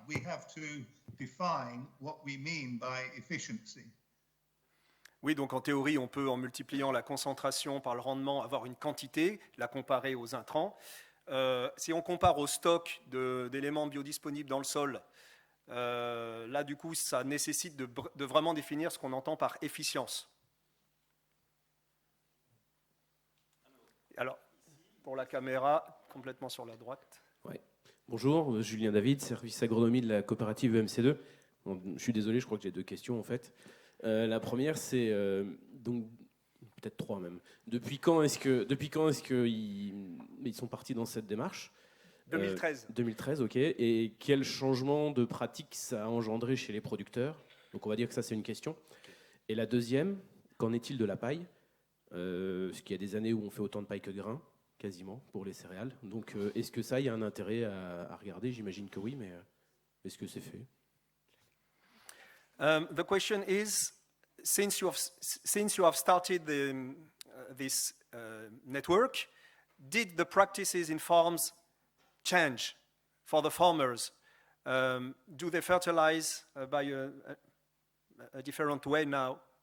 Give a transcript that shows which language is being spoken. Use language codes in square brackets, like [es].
[en] We have to define what we mean by efficiency. [fr] Oui, donc en théorie, on peut, en multipliant la concentration par le rendement, avoir une quantité, la comparer aux intrants. Si on compare au stock d'éléments biodisponibles dans le sol, là, du coup, ça nécessite de vraiment définir ce qu'on entend par efficience. Alors, pour la caméra, complètement sur la droite. Ouais. Bonjour, Julien David, service agronomie de la coopérative EMC2. Bon, je suis désolé, je crois que j'ai deux questions en fait. La première, c'est donc peut-être trois même. Depuis quand est-ce qu'ils sont partis dans cette démarche? 2013. 2013, ok. Et quel changement de pratique ça a engendré chez les producteurs? Donc on va dire que ça c'est une question. Et la deuxième, qu'en est-il de la paille? Parce qu'il y a des années où on fait autant de paille que de grains, quasiment, pour les céréales. Donc est-ce que ça, il y a un intérêt à regarder? J'imagine que oui, mais est-ce que c'est fait? [en] The question is, since you have started this network, did the practices in farms change for the farmers? Do they fertilize by a different way now?